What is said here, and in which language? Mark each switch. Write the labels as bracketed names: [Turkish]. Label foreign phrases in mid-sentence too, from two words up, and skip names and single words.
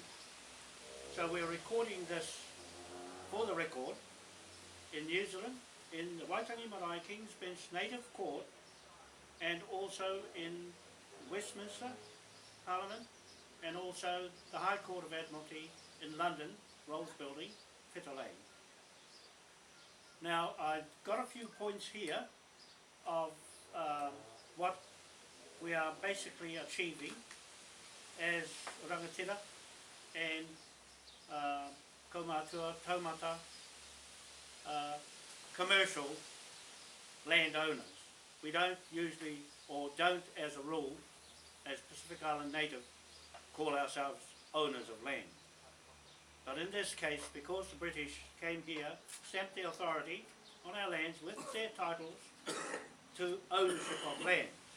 [English] So we're recording this for the record in New Zealand, in the Waitangi Marae King's Bench Native Court, and also in Westminster Parliament, and also the High Court of Admiralty in London, Rolls Building, Fitter Lane. Now I've got a few points here of what we are basically achieving as rangatira and [Māori] kaumatua, taumata, [English] commercial landowners. We don't usually, or don't as a rule, as Pacific Island native, call ourselves owners of land. But in this case, because the British came here, stamped their authority on our lands with their titles to ownership of land,